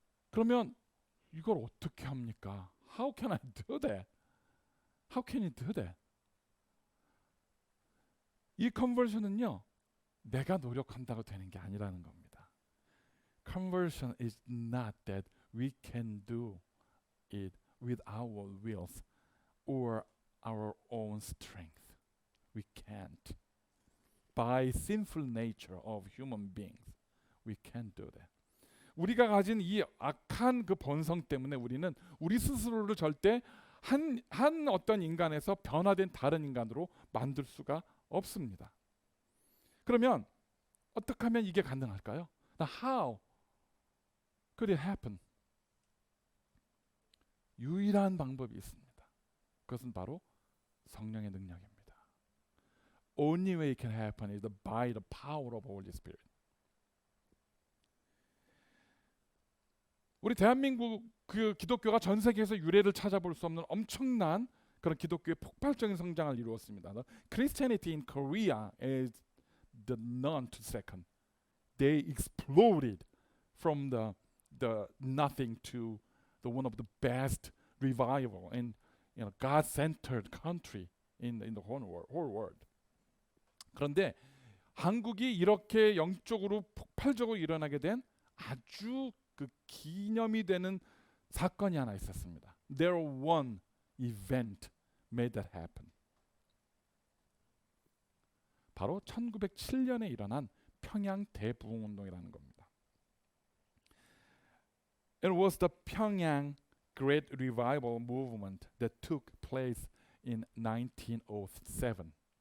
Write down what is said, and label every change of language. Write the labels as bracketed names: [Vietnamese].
[Korean] 그러면 이걸 어떻게 합니까? [English] How can I do that? How can you do that? [Korean] 이 컨버전은요, 내가 노력한다고 되는 게 아니라는 겁니다. [English] Conversion is not that we can do it with our wills or our own strength. We can't. By sinful nature of human beings, we can't do that. [Korean] 우리가 가진 이 악한 그 본성 때문에 우리는 우리 스스로를 절대 한 어떤 인간에서 변화된 다른 인간으로 만들 수가 없습니다. 그러면 어떻게 하면 이게 가능할까요? [English] How could it happen? [Korean] 유일한 방법이 있습니다. 그것은 바로 성령의 능력입니다. [English] Only way it can happen is by the power of Holy Spirit. [Korean] 우리 대한민국 그 기독교가 전 세계에서 유례를 찾아볼 수 없는 엄청난 그런 기독교의 폭발적인 성장을 이루었습니다. [English] Christianity in Korea is the none to second. They exploded from the nothing to the one of the best revival and God-centered country in the whole world. [Korean] 그런데 한국이 이렇게 영적으로 폭발적으로 일어나게 된 아주 그 기념이 되는 사건이 하나 있었습니다. [English] There one event made that happen. [Korean] 바로 1907년에 일어난 평양 대부흥운동이라는 겁니다. [English] It was the Pyongyang Great Revival movement that took place in 1907.